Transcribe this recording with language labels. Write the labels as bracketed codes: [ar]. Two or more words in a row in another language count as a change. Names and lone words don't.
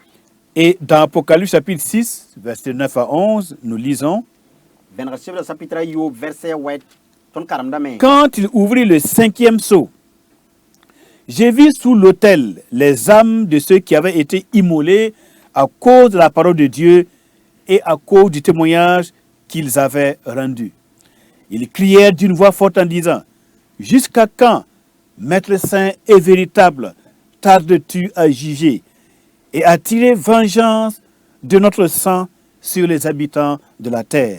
[fr] Et dans Apocalypse chapitre 6, versets 9 à 11, nous lisons, [mos] Vẽneg chebla chapitre Yob verset 8 tõnd karemdame. [fr] quand il ouvrit le 5e sceau, j'ai vu sous l'autel les âmes de ceux qui avaient été immolés à cause de la parole de Dieu et à cause du témoignage qu'ils avaient rendu. Ils crièrent d'une voix forte en disant, « Jusqu'à quand, Maître saint et véritable, tardes-tu à juger et à tirer vengeance de notre sang sur les habitants de la terre ?»